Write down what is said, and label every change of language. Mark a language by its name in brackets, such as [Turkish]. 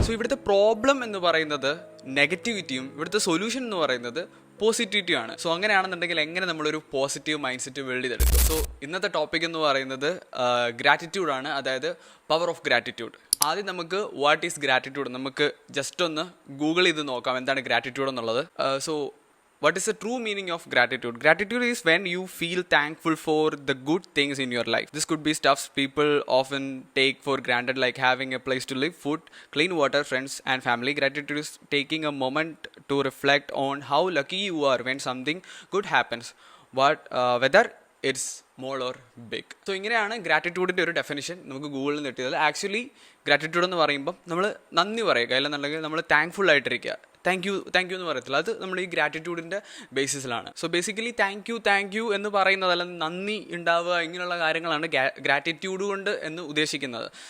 [Malayalam] So ഇവിടുത്തെ problem എന്ന് പറയുന്നത് നെഗറ്റിവിറ്റിയും ഇവിടുത്തെ സൊല്യൂഷൻ എന്ന് പറയുന്നത് പോസിറ്റിവിറ്റിയും ആണ്. സോ അങ്ങനെയാണെന്നുണ്ടെങ്കിൽ എങ്ങനെ നമ്മളൊരു പോസിറ്റീവ് മൈൻഡ് സെറ്റ് ബിൽഡ് ചെയ്തെടുക്കും? സോ ഇന്നത്തെ ടോപ്പിക് എന്ന് പറയുന്നത് ഗ്രാറ്റിറ്റ്യൂഡ് ആണ്, അതായത് പവർ ഓഫ് ഗ്രാറ്റിറ്റ്യൂഡ്. ആദ്യം നമുക്ക് [English] what is gratitude [Malayalam] നമുക്ക് ജസ്റ്റ് ഒന്ന് ഗൂഗിൾ ചെയ്ത് നോക്കാം എന്താണ് ഗ്രാറ്റിറ്റ്യൂഡ് എന്നുള്ളത്. [English] So what is the true meaning of gratitude? Gratitude is when you feel thankful for the good things in your life. This could be stuff people often take for granted, like having a place to live, food, clean water, friends and family. Gratitude is taking a moment to reflect on how lucky you are when something good happens, whether it's small or big. [Malayalam] So ഇങ്ങനെയാണ് ഗ്രാറ്റിറ്റ്യൂഡിൻ്റെ ഒരു definition നമുക്ക് ഗൂഗിളിൽ നിന്ന് കിട്ടിയത്. Actually gratitude എന്ന് പറയുമ്പം നമ്മൾ നന്ദി പറയുക, അല്ലെന്നുണ്ടെങ്കിൽ നമ്മൾ താങ്ക്ഫുൾ ആയിട്ടിരിക്കുക. താങ്ക് യു എന്ന് പറയത്തില്ല, അത് നമ്മൾ ഈ ഗ്രാറ്റിറ്റ്യൂഡിൻ്റെ ബേസിസിലാണ്. സോ ബേസിക്കലി താങ്ക് യു എന്ന് പറയുന്നത്, അല്ലെങ്കിൽ നന്ദി ഉണ്ടാവുക, ഇങ്ങനെയുള്ള കാര്യങ്ങളാണ് ഗ്രാറ്റിറ്റ്യൂഡ് കൊണ്ട് എന്ന് ഉദ്ദേശിക്കുന്നത്.